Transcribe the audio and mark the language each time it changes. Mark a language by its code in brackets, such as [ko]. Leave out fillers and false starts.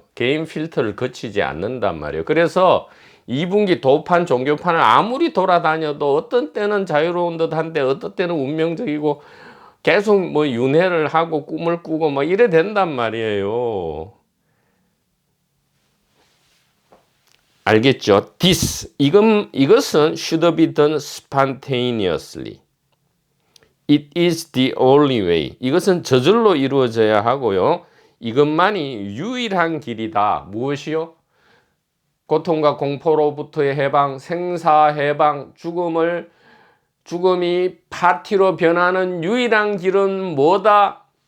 [ko] 개인 필터를 거치지 않는단 말이에요. 그래서 이분기 도판 종교판을 아무리 돌아다녀도 어떤 때는 자유로운 듯한데 어떤 때는 운명적이고 계속 뭐 윤회를 하고 꿈을 꾸고 뭐 이래 된단 말이에요. 알겠죠? 이것은 [en] should be done spontaneously. It is the only way. [ko] 이것은 저절로 이루어져야 하고요. 이것만이 유일한 길이다. 무엇이요? 고통과 공포로부터의 해방, 생사 해방, 죽음이 파티로 변하는 유일한 길은 뭐다?